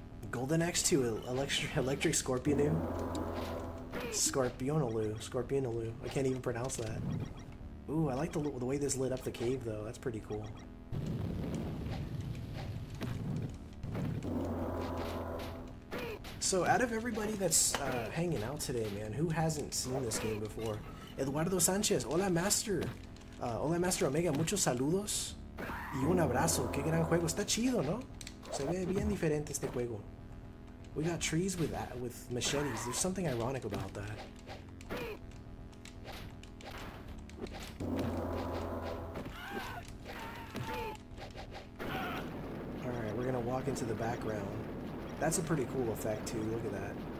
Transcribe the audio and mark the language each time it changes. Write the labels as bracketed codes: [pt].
[en] Golden Axe 2, Electric Scorpionoo. Scorpionaloo. I can't even pronounce that. Ooh, I like the way this lit up the cave, though. That's pretty cool. So, out of everybody that's hanging out today, man, who hasn't seen this game before? [es] Eduardo Sanchez, hola Master. Hola Master Omega, muchos saludos. Y un abrazo. Qué gran juego. Está chido, ¿no? Se ve bien diferente este juego. [en] We got trees with machetes. There's something ironic about that. Alright, we're gonna walk into the background. That's a pretty cool effect too, look at that.